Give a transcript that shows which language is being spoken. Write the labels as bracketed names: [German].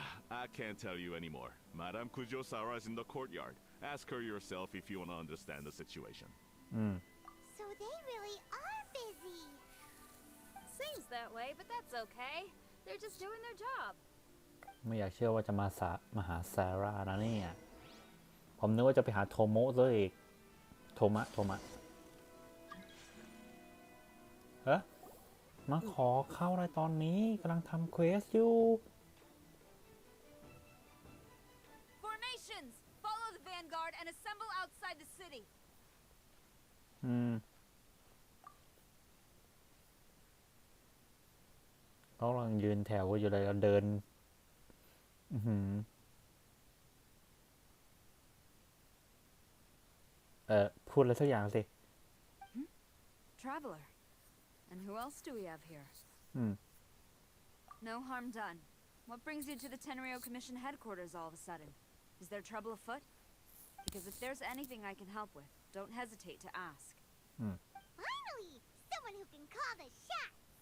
[English] I can't tell you anymore. Madame Kujosara is in the courtyard. Ask her yourself if you want to understand the situation. So they really are busy. Seems that way, but that's okay. They're just doing their job. [Thai] ไม่อยากเชื่อว่าจะมาหาซาร่านะเนี่ย ผมนึกว่าจะไปหาโทโมะซะอีกโทมะเอ๊ะมาขอเข้าอะไรตอนนี้กำลังทำเควสอยู่ [English] Formations! Follow the vanguard and assemble outside the city. [Thai] เขากำลังยืนแถวอยู่เลยเราเดินพูดอะไรสักอย่างสิ [English] Traveler. And who else do we have here? No harm done. What brings you to the Tenryo Commission headquarters all of a sudden? Is there trouble afoot? Because if there's anything I can help with, don't hesitate to ask. Finally, someone who can call the shots.